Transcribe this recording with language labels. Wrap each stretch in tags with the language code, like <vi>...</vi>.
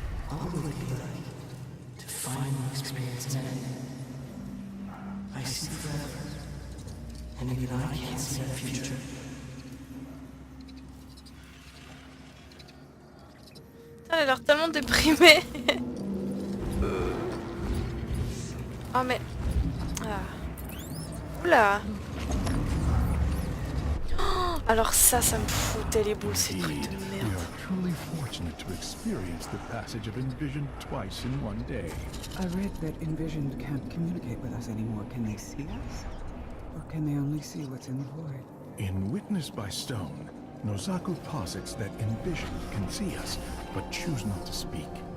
<en>What would it be like to finally experience meaning? I see forever, and even I can't see the future.</en> <fr>Elle a l'air tellement déprimée. Oh mais... Ah. Oula. Oh, alors ça me foutait les boules, ces trucs de</fr> <en>We</en> <fr>merde.</fr> <en>are truly fortunate to experience the passage of Envisioned twice in one day. I read that Envisioned can't communicate with us anymore. Can they see us? Or can they only see what's in the void? In Witness by Stone, Nozaku posits that Envisioned can see us, but choose not to speak.</en>